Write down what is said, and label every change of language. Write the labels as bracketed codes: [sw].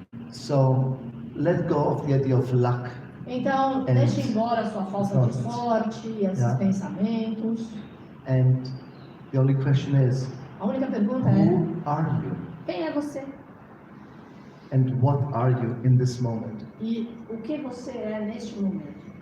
[en] So let go of the idea of luck [pt] Então, deixe embora a sua falta de sorte, esses [en] Yeah. [pt] pensamentos. [en] and the only question is, [pt] A única pergunta é: [en] who are you [pt] quem é você? [en] and what are you in this moment? [pt] E o que você é neste momento?